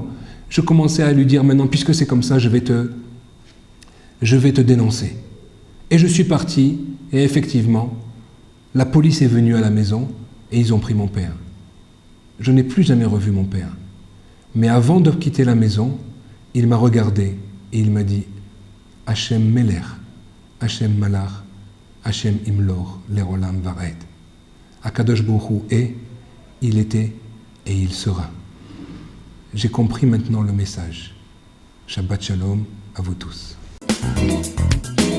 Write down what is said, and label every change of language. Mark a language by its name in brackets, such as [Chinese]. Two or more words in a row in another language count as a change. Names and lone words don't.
[French] Je commençais à lui dire maintenant, puisque c'est comme ça, je vais te dénoncer. Et je suis parti et effectivement, la police est venue à la maison et ils ont pris mon père. Je n'ai plus jamais revu mon père. Mais avant de quitter la maison, il m'a regardé et il m'a dit « [Hebrew] השם מלך, השם מלך, השם ימלוך, לעולם ועד ». הקדוש ברוך הוא [French] est, il était et il sera. J'ai compris maintenant le message. [Hebrew] שבת שלום [French] à vous tous.